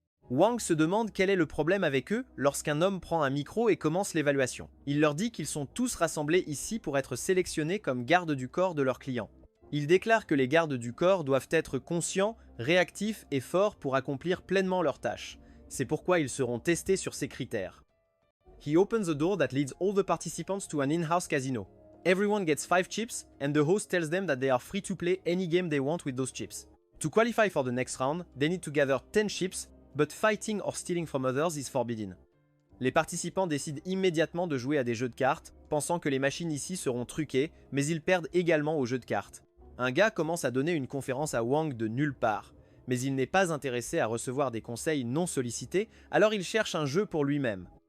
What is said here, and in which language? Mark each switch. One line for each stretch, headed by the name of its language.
French: Wang se demande quel est le problème avec eux lorsqu'un homme prend un micro et commence l'évaluation. Il leur dit qu'ils sont tous rassemblés ici pour être sélectionnés comme gardes du corps de leurs clients. Il déclare que les gardes du corps doivent être conscients, réactifs et forts pour accomplir pleinement leurs tâches. C'est pourquoi ils seront testés sur ces critères.
English: He opens the door that leads all the participants to an in-house casino. Everyone gets 5 chips and the host tells them that they are free to play any game they want with those chips. To qualify for the next round, they need to gather 10 chips, but fighting or stealing from others is forbidden.
French: Les participants décident immédiatement de jouer à des jeux de cartes, pensant que les machines ici seront truquées, mais ils perdent également aux jeux de cartes. Un gars commence à donner une conférence à Wang de nulle part, mais il n'est pas intéressé à recevoir des conseils non sollicités, alors il cherche un jeu pour lui-même.